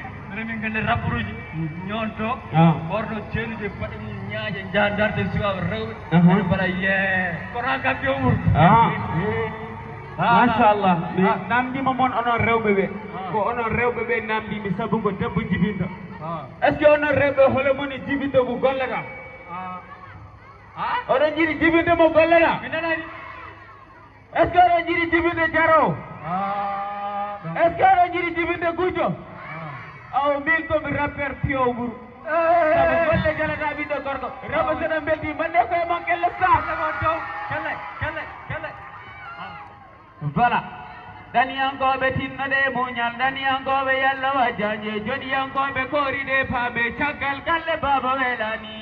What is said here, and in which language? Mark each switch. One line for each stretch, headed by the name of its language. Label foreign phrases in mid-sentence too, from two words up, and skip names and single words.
Fula: Minen min gandi rapper uji. Ñoonto. Ah. Ɓorno ceelude, paɗe mum ñaaƴe, njaha, darde suwaaɓe rewɓe. Aha. Ene mbaɗa yee. Kono han kam, Umar. Ah. Ah. Machallah. Mi Ah. namdima moon onon rewɓe ɓe. Ah. Ko onon rewɓe ɓe namdi mi sabu ko debbo jibinta. Ah.
French: Est ce que
Fula: onon rewɓe hole moni jibinta mo gollata? Ah. Ah? Oɗon jiɗi jibinta mo gollata? Mi nanani.
French: Est ce que
Fula: oɗon jiɗi jibinta Jaro? Ah, ɗum.
French: Est ce que
Fula: oɗon jiɗi jibinta Gujjo? Ah. Aw, min komi rappeur Pio Ɓuru. Eh. Sabu golle jalata ɓiɗɗo gorko. Rewɓe so ɗon belti, mande koye mon kelle sa. Kelle mon dow. Kelle, kelle, kelle. Ah. Voilà. Daniyankoɓe tinnoɗe muñal, daniyankoɓe Yalla wajjanje, jodiyankoɓe koriɗe paaɓe, caggal galle baba welani.